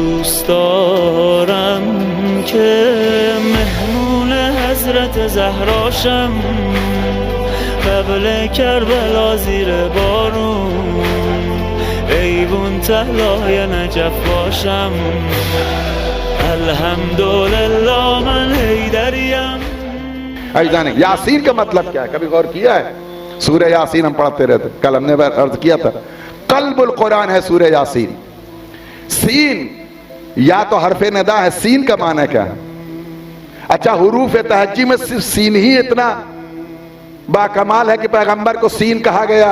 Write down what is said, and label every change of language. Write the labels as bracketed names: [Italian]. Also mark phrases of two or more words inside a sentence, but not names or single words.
[Persian] دوست دارم که مهمون حضرت زهراشم، قبل کربلا زیر بارون ایوون تهلای نجف باشم. الحمدللہ من حیدریم. [Urdu] جانے یاسین کا مطلب کیا ہے؟ کبھی غور کیا ہے؟ سورہ یاسین ہم پڑھتے رہتے، کل ہم نے عرض کیا تھا [Arabic] قلب القرآن [Urdu] ہے سورہ یاسین. سین یا تو حرف ندا ہے، سین کا معنی کیا ہے؟ اچھا حروف تہجی میں صرف سین ہی اتنا با کمال ہے کہ پیغمبر کو سین کہا گیا؟